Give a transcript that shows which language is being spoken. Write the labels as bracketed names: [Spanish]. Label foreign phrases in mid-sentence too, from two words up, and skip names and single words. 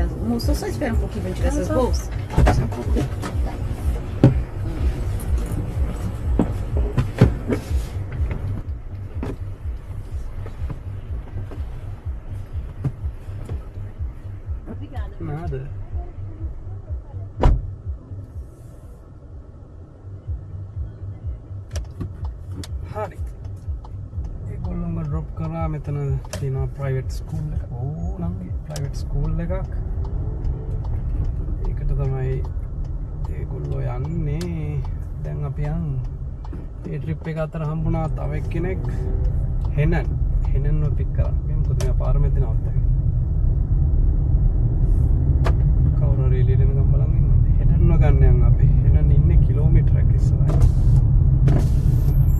[Portuguese] Moço, só espera um pouquinho pra tirar essas bolsas. Só um pouco. Obrigada. Nada. [Sinhala] හරි ඒගොල්ලොම ඩ්‍රොප් කරා මෙතන තියෙනවා [English] private school [Sinhala] එක නංගි [English] private school [Sinhala] එකක් ඒකට තමයි ඒගොල්ලෝ යන්නේ දැන් අපි යන් ඒ ට්‍රිප් එක අතර හම්බුණා තව එක්කෙනෙක් හෙනන්ව පික් කරා මේ මොකද මේ පාර මැද නවත්තගෙන කවුරු හරි එළියෙන් ගම් බලන් ඉන්නවා හෙනන්ව ගන්න යන් අපි හෙනන් ඉන්නේ කිලෝමීටරයක් ඉස්සරහින්